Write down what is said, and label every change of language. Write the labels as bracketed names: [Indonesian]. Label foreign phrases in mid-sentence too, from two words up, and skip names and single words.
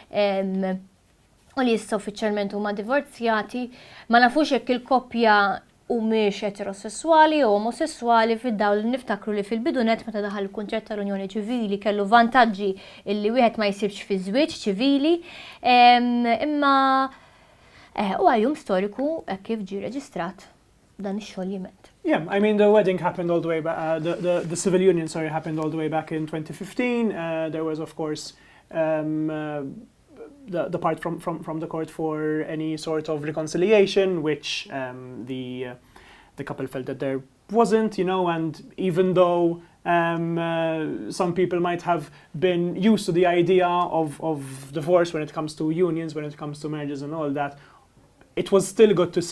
[Maltese] u li issa uffiċjalment huma divorzjati, ma nafux jekk il-koppja humiex eterosessuali u omosessuali fid-dawl li niftakru li fil-bidunet meta daħal il-kunċett tal-Unjoni Ċivili kellu vantaġġi illi wieħed ma jsirx fi żwieġ ċivili, imma huwa jum storiku kif ġie reġistrat dan ix-xogħliment. [English] Yeah, I mean, the wedding happened all the way back, the civil union, happened all the way back in 2015. There was, of course, the part from the court for any sort of reconciliation, which the couple felt that there wasn't, and even though some people might have been used to the idea of divorce when it comes to unions, when it comes to marriages and all that, it was still good to see.